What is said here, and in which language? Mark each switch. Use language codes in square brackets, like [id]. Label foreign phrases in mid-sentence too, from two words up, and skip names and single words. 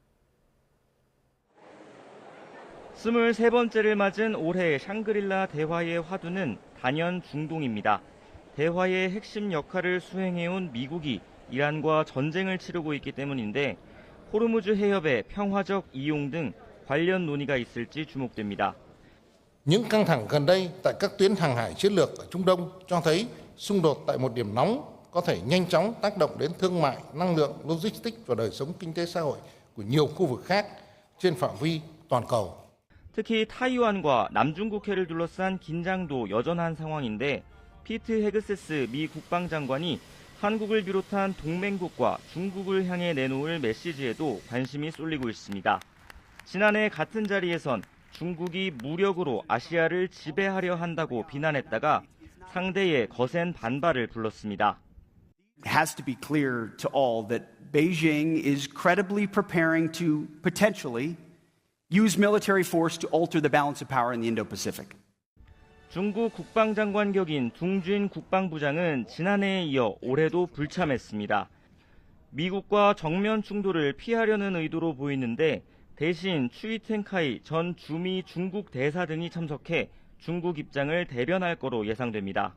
[ko] 23번째를 맞은 올해 샹그릴라 대화의 화두는 단연 중동입니다. 대화의 핵심 역할을 수행해온 미국이 이란과 전쟁을 치르고 있기 때문인데 호르무즈 해협의 평화적 이용 등 관련 논의가 있을지 주목됩니다. [vi] Những căng thẳng gần đây tại các tuyến hàng hải chiến lược ở Trung Đông cho thấy xung đột tại một điểm nóng có thể nhanh chóng tác động đến thương mại, năng lượng, logistics và đời sống kinh tế xã hội của nhiều khu vực khác trên phạm vi toàn cầu. [ko] 특히 타이완과 남중국해를 둘러싼 긴장도 여전한 상황인데 피트 헤그세스 미 국방장관이 한국을 비롯한 동맹국과 중국을 향해 내놓을 메시지에도 관심이 쏠리고 있습니다. 지난해 같은 자리에선 중국이 무력으로 아시아를 지배하려 한다고 비난했다가 상대의 거센 반발을 불렀습니다. [en] It has to be clear to all that Beijing is credibly preparing to potentially use military force to alter the balance of power in the Indo-Pacific. [ko] 중국 국방장관 격인 둥준 국방부장은 지난해에 이어 올해도 불참했습니다. 미국과 정면 충돌을 피하려는 의도로 보이는데 대신 추이텐카이 전 주미 중국 대사 등이 참석해 중국 입장을 대변할 거로 예상됩니다.